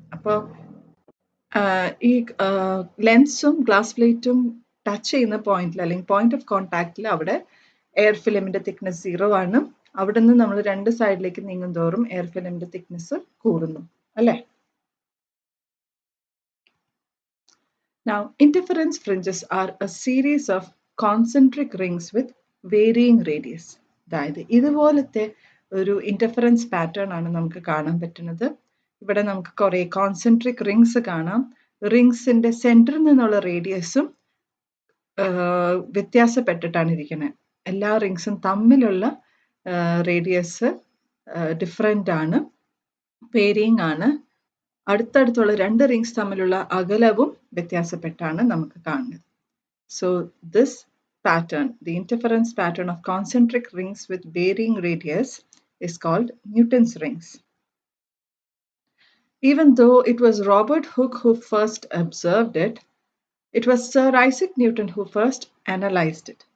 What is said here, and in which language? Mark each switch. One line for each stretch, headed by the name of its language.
Malayalam: അപ്പോൾ ഈ ലെൻസും ഗ്ലാസ് പ്ലേറ്റും ടച്ച് ചെയ്യുന്ന പോയിന്റിൽ അല്ലെങ്കിൽ പോയിന്റ് ഓഫ് കോണ്ടാക്റ്റിൽ അവിടെ എയർ ഫിലിമിന്റെ തിക്നെസ് 0 ആണ്. അവിടെ നിന്ന് നമ്മൾ രണ്ട് സൈഡിലേക്ക് നീങ്ങും തോറും എയർ ഫിലിമിന്റെ തിക്നെസ് കൂടുന്നു, അല്ലേ?
English: Now, interference fringes are a series of concentric rings with varying radius.
Malayalam: അതായത് ഇതുപോലത്തെ ഒരു ഇന്റർഫറൻസ് പാറ്റേൺ ആണ് നമുക്ക് കാണാൻ പറ്റുന്നത്. ഇവിടെ നമുക്ക് കുറേ കോൺസെൻട്രിക് റിങ്സ് കാണാം. റിങ്സിന്റെ സെന്ററിൽ നിന്നുള്ള റേഡിയസും വ്യത്യാസപ്പെട്ടിട്ടാണ് ഇരിക്കുന്നത്. എല്ലാ റിങ്സും തമ്മിലുള്ള റേഡിയസ് ഡിഫറെൻ്റ് ആണ്, വേരിയിങ് ആണ്. അടുത്തടുത്തുള്ള രണ്ട് റിങ്സ് തമ്മിലുള്ള അകലവും വ്യത്യാസപ്പെട്ടാണ് നമുക്ക് കാണുന്നത്.
English: So this pattern, the interference pattern of concentric rings with varying radius, is called Newton's rings. Even though it was Robert Hooke who first observed it, it was Sir Isaac Newton who first analyzed it.